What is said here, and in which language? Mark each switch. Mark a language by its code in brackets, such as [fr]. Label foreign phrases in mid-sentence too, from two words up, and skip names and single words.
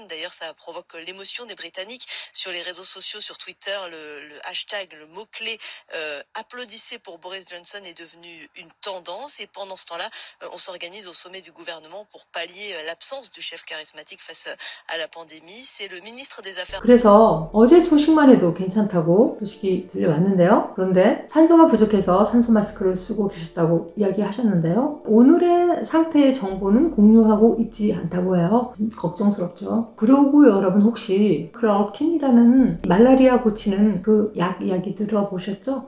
[fr] D'ailleurs, ça provoque l'émotion des Britanniques sur les réseaux sociaux, sur Twitter, le hashtag, le mot-clé applaudissez pour Boris Johnson est devenu une tendance et pendant ce temps-là, on s'organise au sommet du gouvernement pour pallier l'absence du chef charismatique face à la pandémie. C'est le ministre des Affaires. [ko] 그래서 어제 소식만 해도 괜찮다고 소식이 들려왔는데요. 그런데 산소가 부족해서 산소 마스크를 쓰고 계셨다고 이야기하셨는데요. 오늘의 상태의 정보는 공유하고 있지 않다고 해요. 걱정스럽죠. 그리고 여러분 혹시 클로로킨이라는 말라리아 고치는 그 약 이야기 들어보셨죠?